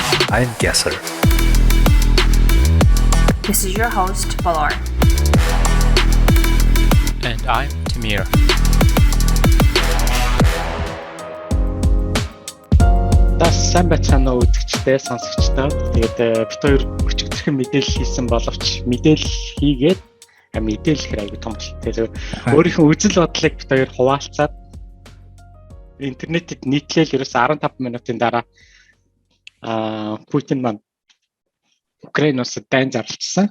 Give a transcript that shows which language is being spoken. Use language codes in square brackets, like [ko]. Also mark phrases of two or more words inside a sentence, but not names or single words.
[en] I'm Gasser. This is your host, Balor. And I'm Tamir. [mn] Сайн байцгаана уу үзэгчдээ, сонсогчдоо. Тэгээд бид хоёр өчигдөрхөн мэдээлэл хийсэн боловч мэдээлэл хийгээд мэдээлэл хэрэг аягүй том болтой. Өөрийнхөө үзэл бодлыг бид хоёр хуваалцаад интернетэд нийтлээл ерөөс 15 минутын дараа Путин маань Украинаас дайн зарлцсан.